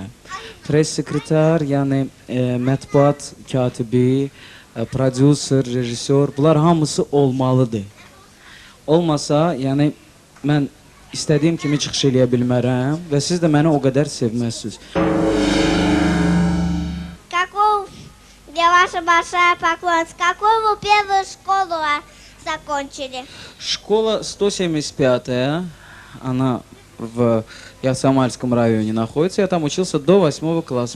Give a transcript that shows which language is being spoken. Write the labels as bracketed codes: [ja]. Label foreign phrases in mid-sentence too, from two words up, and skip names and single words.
[az] Press sekretar, yəni mətbuat katibi, prodüser, rejissor, bunlar hamısı olmalıdır. Olmasa, yəni mən istədiyim kimi çıxış eləyə bilmərəm və siz də məni o qədər sevməzsiniz. [ru] Каков для ваша большая поклонница? Какую вы первую школу закончили? Школа 175-я, она в Ясамальском районе находится. Я там учился до 8 класса.